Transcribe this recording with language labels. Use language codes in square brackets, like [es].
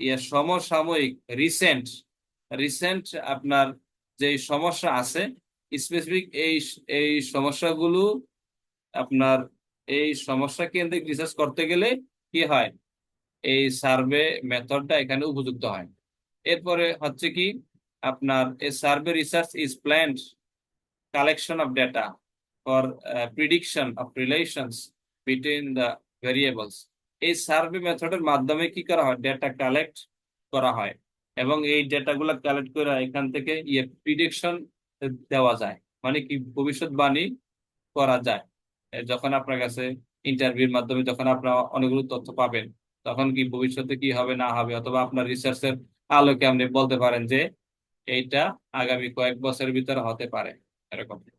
[bn] সমসাময়িক recent recent আপনার যে সমস্যা আছে, স্পেসিফিক এই এই সমস্যাগুলো আপনার এই সমস্যা কেন্দ্রিক রিসার্চ করতে গেলে কি হয়, এই সার্ভে মেথডটা এখানে উপযুক্ত হয়। এরপরে হচ্ছে কি আপনার এই [en] Survey research is planned collection of data for prediction of relations between the variables। [bn] এই সার্ভে মেথডের মাধ্যমে কি করা হয়, ডেটা কালেক্ট করা হয়, এবং এই ডেটাগুলো কালেক্ট করে এখান থেকে প্রিডিকশন দেওয়া যায়, মানে কি ভবিষ্যৎবাণী করা যায়। যখন আপনার কাছে ইন্টারভিউর মাধ্যমে যখন আপনারা অনেকগুলো তথ্য পাবেন, তখন কি ভবিষ্যতে কি হবে না হবে, অথবা আপনার রিসার্চের আলোকে আপনি বলতে পারেন যে এইটা আগামী কয়েক বছরের ভিতরে হতে পারে, এরকম।